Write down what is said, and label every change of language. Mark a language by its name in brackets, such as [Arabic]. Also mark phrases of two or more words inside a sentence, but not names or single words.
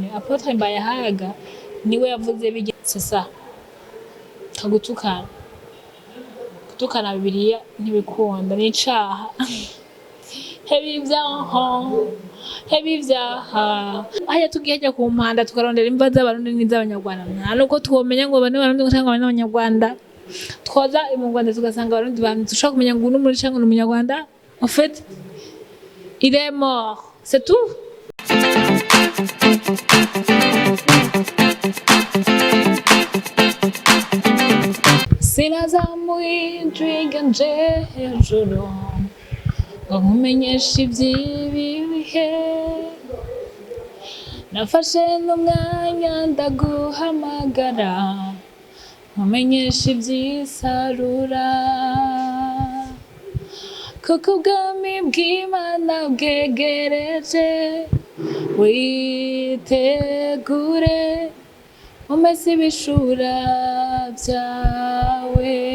[Rundi] Apôtre Mbayahaga niwe yavuze birya sasa gutukana Bibiliya ntibikunda, ni icaha. Hebi ivyaha haya tugiye hajya ku mpanda tukarondera imva z'abarundi n'iz'abanyarwanda, nta nuko twomenya ngo bane barundi cyangwa bane abanyarwanda, twoza mu Rwanda tugasanga abarundi dushaka kumenya ngo uno muri cyangwa n'umunyarwanda. [French] En fait il est mort, c'est tout. [Rundi] Sinazamuye vyagenze hejuru ngo nkumenyeshe ivy'ibi bihe nafashe n'umwanya ndaguhamagara nkumenyeshe ivy'isarura kuko ubwami bw'Imana bwegereje witegure umese ibishura vyawe.